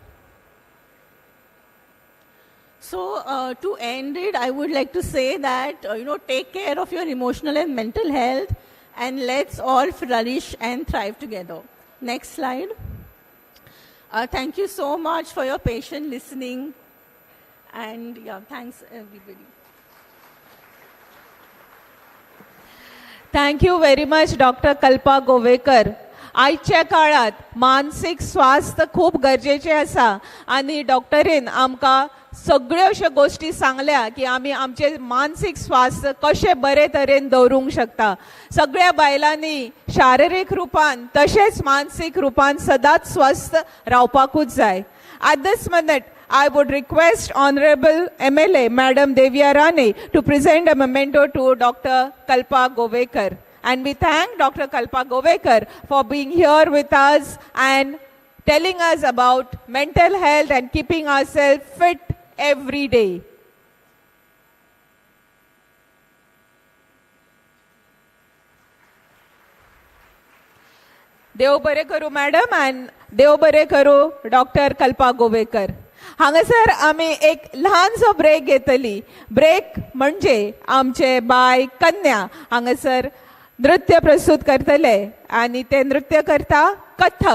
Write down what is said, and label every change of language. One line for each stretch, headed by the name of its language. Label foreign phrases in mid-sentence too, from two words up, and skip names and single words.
English: So, to end it, I would like to say that, take care of your emotional and mental health, and let's all flourish and thrive together. Next slide. Thank you so much for your patient listening. And thanks everybody. Thank you very much, Dr. Kalpa Govekar.
Konkani: आजच्या काळात मानसिक स्वास्थ्य खूप गरजेचे आसा आणि डॉक्टरीन आमकां सगळ्यो अश्यो गोष्टी सांगल्या की आमी आमचे मानसिक स्वास्थ्य कशें बरे तरेन दवरूंक शकता. सगळ्या बायलांनी शारिरीक रुपान तशेंच मानसीक रुपान सदांच स्वस्थ रावपाकूच जाय.
English: At this minute, I would request Honorable MLA Madam Devya Rane to present a memento to Dr. Kalpa Govekar. And we thank Dr. Kalpa Govekar for being here with us and telling us about mental health and keeping ourselves fit every day.
Konkani: देव बरे करू मॅडम and देव बरे करू डॉक्टर कल्पा गोवेकर. हांगासर आमी एक ल्हानसो ब्रेक घेतली. ब्रेक म्हणजे आमचे बाय कन्या हांगासर नृत्य प्रस्तुत करतले आणि ते नृत्य करता कथक.